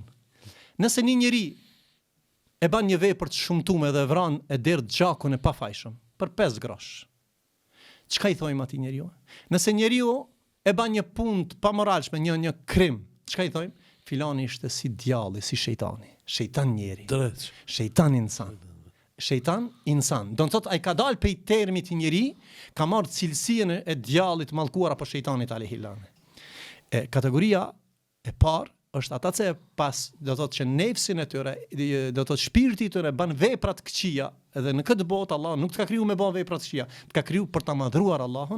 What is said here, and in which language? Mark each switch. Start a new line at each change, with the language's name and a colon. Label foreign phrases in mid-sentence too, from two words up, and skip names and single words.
Albanian: Nëse një njeri e bën një vepër të shumtuar dhe vran e derdh gjakun e pafajshëm për 5 grosh, çka i thojmë atij njeriu? Nëse njeriu e bën një punë të pamoralshme, një krim, çka i thojmë? Filani ishte si djalli, si shejtani. Shejtan njeri. Drejt. Shejtan insan. Shejtan insan. Do të thotë ai ka dalë prej termit i njeri, ka marrë cilësinë e djallit mallkuar apo shejtanit alehilane. Kategoria e parë është ata që pas do të thotë që nefsin e tyre, do të thotë shpirti i tyre bën vepra të këqija, edhe në këtë botë Allah nuk të ka kriju me bën vepra të këqija, të ka kriju për ta madhruar Allahun.